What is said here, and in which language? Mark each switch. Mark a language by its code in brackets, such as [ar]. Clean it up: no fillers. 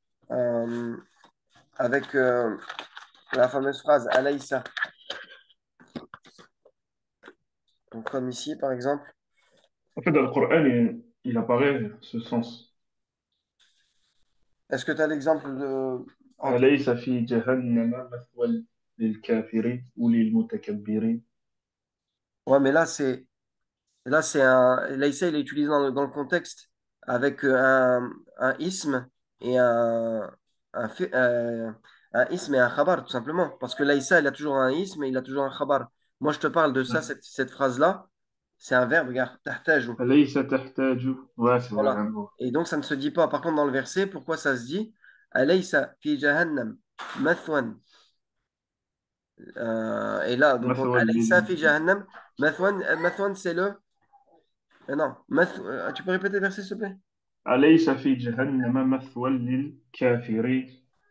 [fr] Euh, avec la fameuse phrase Alaysa. Donc, comme ici, par exemple. En fait, dans le Coran, il apparaît ce sens. Est-ce que tu as l'exemple en tête? [ar] أليس في جهنم مثوى للكافرين ou للمتكبرين. [fr] Ouais, mais là, c'est un. Alaysa, il est utilisé dans le contexte avec un ism et un, un ism et un khabar, tout simplement. Parce que Laïssa, il a toujours un ism et il a toujours un khabar. Moi, je te parle de ça, cette phrase-là. C'est un verbe, regarde, تحتاج. [ar] أليس تحتاج. [fr] Ouais, c'est vrai, Voilà. rien de voir. Et donc, ça ne se dit pas. Par contre, dans le verset, pourquoi ça se dit? [ar] Alaysa fi jahannam mathwan. [fr] Et là, donc, [ar] مثوى Alaysa لل... fi jahannam mathwan. Mathwan, [fr] c'est le. Non. Tu peux répéter le verset, s'il te plaît? [ar] أليس في جهنم مثوى للكافرين.